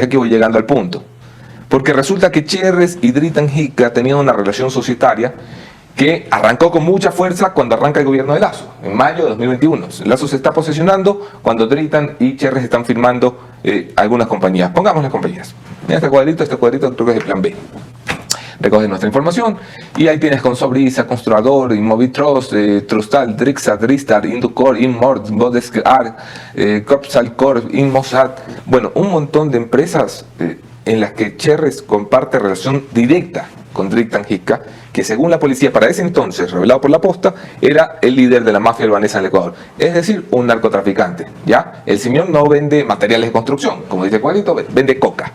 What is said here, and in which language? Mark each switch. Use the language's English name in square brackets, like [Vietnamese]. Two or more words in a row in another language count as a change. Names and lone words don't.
[Spanish] Aquí voy llegando al punto. Porque resulta que Cherres y Dritan Hica tenían una relación societaria que arrancó con mucha fuerza cuando arranca el gobierno de Lasso, en mayo de 2021. Lasso se está posesionando cuando Dritan y Cherres están firmando algunas compañías. Pongamos las compañías. Mira este cuadrito creo que es el plan B. Recoge nuestra información y ahí tienes Consobrisa, Construador, Inmovitrust, Trustal, Drixa, Dristar, Inducor, Inmord, Bodescar, Copsalcor, Inmosat. Bueno, un montón de empresas en las que Cherres comparte relación directa con Dritan Hica, que según la policía para ese entonces, revelado por la Posta, era el líder de la mafia albanesa en el Ecuador. Es decir, un narcotraficante. ¿Ya? El Simeón no vende materiales de construcción, como dice Cuadrito, vende coca.